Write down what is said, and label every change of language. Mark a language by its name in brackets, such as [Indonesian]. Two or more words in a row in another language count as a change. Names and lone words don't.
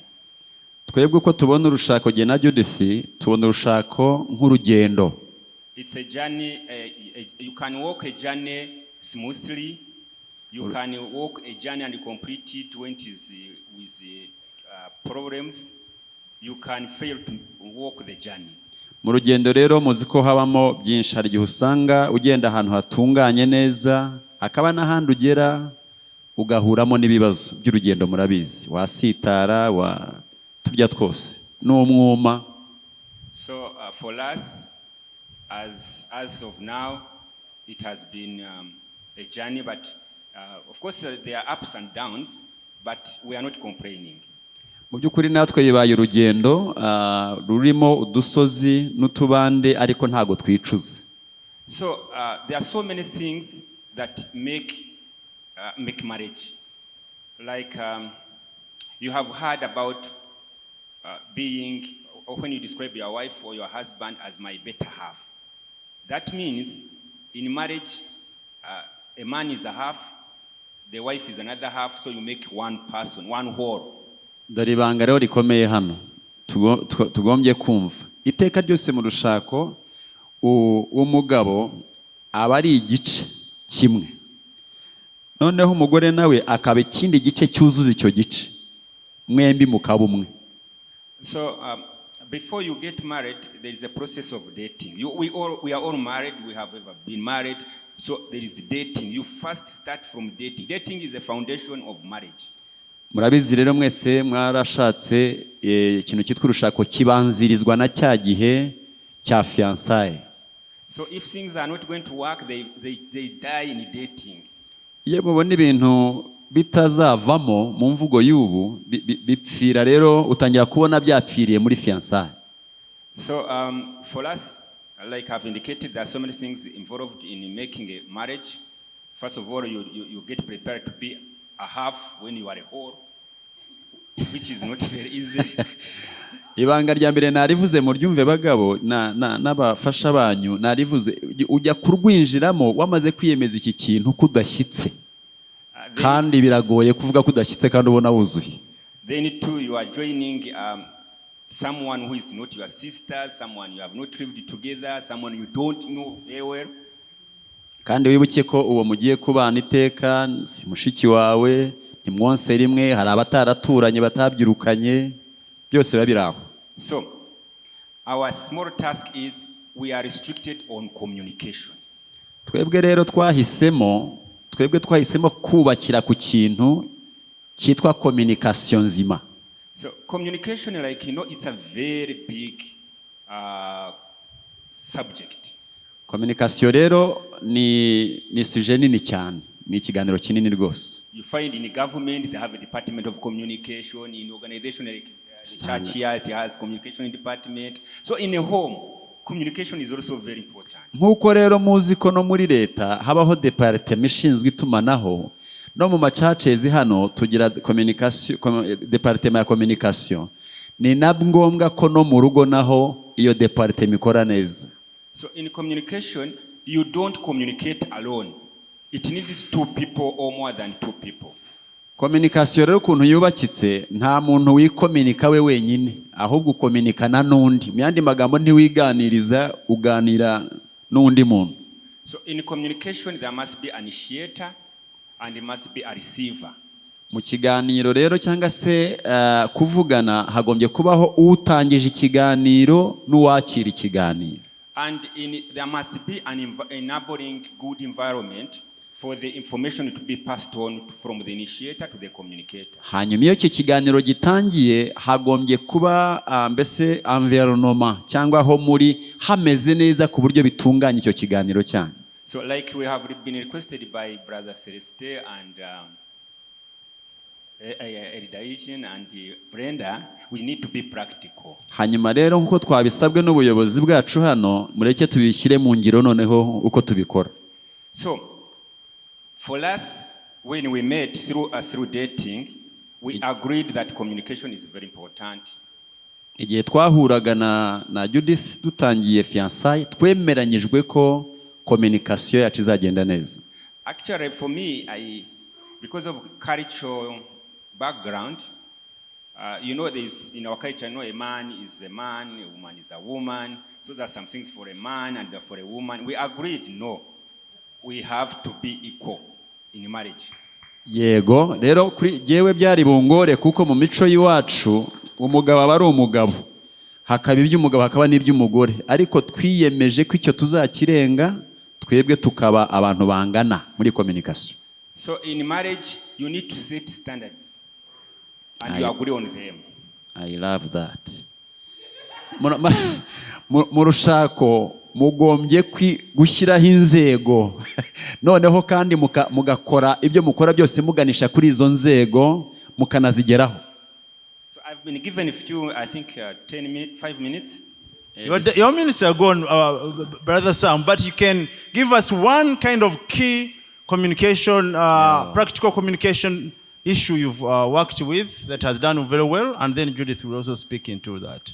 [Kinyarwanda] Twebwe uko tubona urushako jye na Judith, tubona urushako nk'urugendo. [English] It's a journey. You can walk a journey smoothly. You can walk a journey and complete it when it is with problems. You can fail to walk the journey. [Kinyarwanda] Mu rugendo rero muzi ko habamo byinshi, hari igihe usanga ugenda ahantu hatunganye neza, hakaba n'ahandi ugera ugahuramo n'ibibazo by'urugendo. Murabizi, wasitara turya twose n'umwuma. [English] So for us, as of now, it has been a journey, but of course there are ups and downs, but we are not complaining. [Kinyarwanda] Mu by'ukuri natwe bibaye urugendo rurimo udusozi n'utubande, ariko ntago twicuza. [English] So there are so many things that make marriage. Like you have heard about being, or when you describe your wife or your husband as my better half. That means in marriage, a man is a half, the wife is another half, so you make one person, one whole. [Kinyarwanda] Dore ibanga rero rikomeye hano tugombye kumva. Iteka ryose mu rushako umugabo aba ari igice kimwe, noneho umugore nawe akaba ikindi gice cyuzuza icyo gice, mwembi mukaba umwe. [English] So before you get married, there is a process of dating. We are all married, we have ever been married, so there is dating. You first start from dating. Dating is the foundation of marriage. [Kinyarwanda] Murabizi rero mwese mwarashatse, ikintu cyitwa urushako kibanzirizwa na cya gihe cya fiançailles. [English] So if things are not going to work, they die in dating. [Kinyarwanda] Iyo mubona ibintu bitazavamo mu mvugo y'ubu bipfira, rero utangira kubona byapfiriye muri fiançailles. [English] So for us, like I've indicated, there are so many things involved in making a marriage. First of all, you get prepared to be a half when you are a whole, which is not very easy. [Kinyarwanda] Ibanga rya mbere narivuze mu ryumve bagabo n'abafasha banyu, narivuze ujya kurwinjiramo wamaze kwiyemeza iki kintu kudashyitse, kandi biragoye kuvuga kudashyitse kandi ubona wuzuye. [English] Then too, you are joining someone who is not your sister, someone you have not lived together, someone you don't know very well. [Kinyarwanda] Kandi wibuke ko uwo mugiye kubana iteka si mushiki wawe, ntimwonse rimwe, hari abataraturanye batabyirukanye, byose babiraho. [English] So our small task is we are restricted on communication. [Kinyarwanda] Twebwe rero twahisemo kubakira ku kintu cyitwa communication nzima. [English] So communication, like it's a very big subject. [Kinyarwanda] Communication rero ni sujet nini cyane, ni ikiganiro kinini rwose. [English] You find in the government they have a department of communication, in organization like the church here it has communication department. So in a home, communication is also very important. [Kinyarwanda] Nkuko rero muzi ko no muri leta habaho department ishinzwe itumanaho, no mu churches hano tugira [English] communication department [Kinyarwanda] ya communication. Ni ngombwa ko no mu rugo naho iyo department ikora neza. [English] So in communication, you don't communicate alone. It needs two people or more than two people. [Kinyarwanda] Communication rero ukuntu yubakitse nta muntu wikominika we wenyine ahubwo ukominikana n'undi. Mu yandi magambo ntiwiganiriza, uganira n'undi muntu. [English] So in communication there must be an initiator and there must be a receiver. [Kinyarwanda] Mu kiganiro rero cyangwa se kuvugana hagombye kubaho utangije ikiganiro n'uwakira ikiganiro. [English] And there must be an enabling good environment for the information to be passed on from the initiator to the communicator. [Kinyarwanda] Hanyuma iyo iki kiganiro gitangiye hagombye kuba mbese environment cyangwa aho muri hameze neza ku buryo bitunganya icyo kiganiro cyane. [English] So like we have been requested by Brother Celeste and Eridation and Brenda, we need to be practical. [Kinyarwanda] Hanyuma rero nkuko twabisabwe n'ubuyobozi bwacu hano mureke tubishyire mu ngiro noneho uko tubikora. [English] So for us, when we met through dating, we agreed that communication is very important. [Kinyarwanda] Igihe twahuraga na Judith dutangiye fiançailles twemeranyijwe ko communication yacu izagenda neza. [English] Actually for me, because of cultural background, you know, there's in our culture, a man is a man, a woman is a woman. So there are some things for a man and for a woman. We agreed, no, we have to be equal in marriage. [Kinyarwanda] Yego, rero kuri jewe byari bungore kuko mu mico yiwacu umugabo aba ari umugabo, hakaba iby'umugabo hakaba n'iby'umugore, ariko twiyemeje ko icyo tuzakirenga twebwe tukaba abantu bangana muri communication. [English] So in marriage you need to set standards and you agree on them. I love that. [Kinyarwanda] Mu rushako mugombye gushyiraho inzego noneho kandi mugakora ibyo mukora byose muganisha kuri izo nzego mukanazigeraho. [English] So I've been given a few, I think 10 minutes, 5 minutes. Your minutes are gone, Brother Sam, but you can give us one kind of key communication, practical communication issue you've worked with that has done very well, and then Judith will also speak into that.